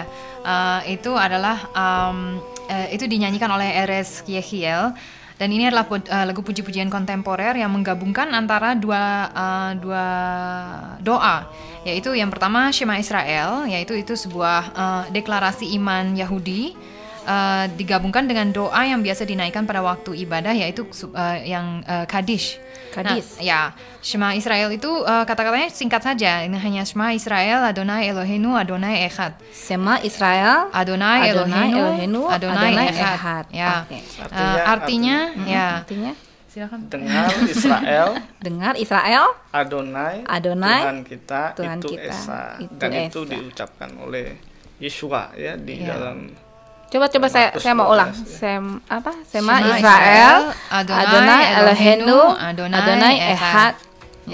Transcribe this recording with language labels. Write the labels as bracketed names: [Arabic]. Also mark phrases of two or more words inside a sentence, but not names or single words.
[Indonesian] Itu adalah itu dinyanyikan oleh Erez Yehiel, dan ini adalah lagu puji-pujian kontemporer yang menggabungkan antara dua doa, yaitu yang pertama Shema Israel, yaitu sebuah deklarasi iman Yahudi. Digabungkan dengan doa yang biasa dinaikkan pada waktu ibadah, yaitu yang Kaddish. Nah, ya, Shema Israel itu kata-katanya singkat saja. Ini hanya [Hebrew] שמע ישראל, אדוני אלוהינו, אדוני אחד. שמע ישראל, אדוני אלוהינו, אדוני אחד. [Indonesian] Ya, artinya, silakan. Dengar Israel, Adonai Tuhan kita, itu Esa. Dan itu diucapkan oleh Yeshua ya di dalam. Coba saya mau ulang. [Hebrew] שמע ישראל, אדוני אלוהינו, אדוני אחד.